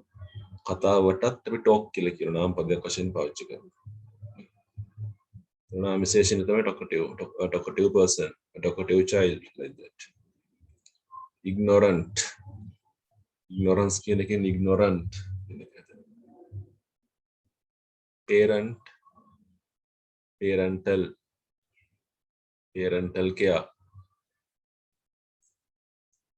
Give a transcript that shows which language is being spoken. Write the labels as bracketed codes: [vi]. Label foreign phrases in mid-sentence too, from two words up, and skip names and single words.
[si] කතාවටත් අපි talk කියලා කියන නාම පදයක් වශයෙන් පාවිච්චි කරනවා. නාම විශේෂණය තමයි [en] talkative person, talkative child, like that. ignorant, ignorance [si] කියන එකෙන් [en] ignorant. parent, parental, parental care.